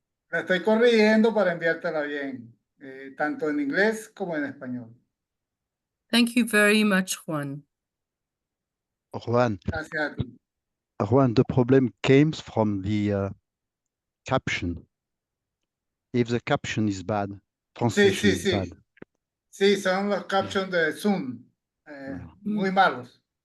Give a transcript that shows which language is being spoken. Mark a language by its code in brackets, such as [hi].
[es] La estoy corrigiendo para enviártela bien, tanto en inglés como en español. [en] Thank you very much, Juan. Juan, [es] Gracias a ti. [en] Juan, the problem comes from the caption. If the caption is bad, translation is bad. [es] Sí, son los captions de Zoom, muy malos.